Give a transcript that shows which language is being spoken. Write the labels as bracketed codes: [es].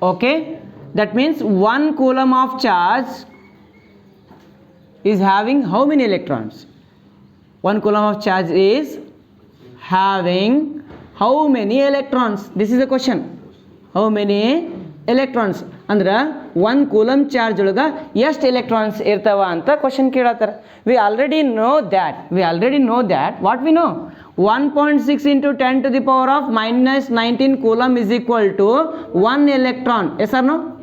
[en] Okay, that means 1 coulomb of charge is having how many electrons? 1 coulomb of charge is having how many electrons? This is the question. How many electrons? [kn] ಅಂದ್ರೆ 1 coulomb charge ಒಳಗೆ ಎಷ್ಟು electrons ಇರ್ತಾವ ಅಂತ question ಕೇಳತ್ತಾರ. [en] We already know that what we know, 1.6 into 10 to the power of minus 19 coulomb is equal to 1 electron. Yes or no?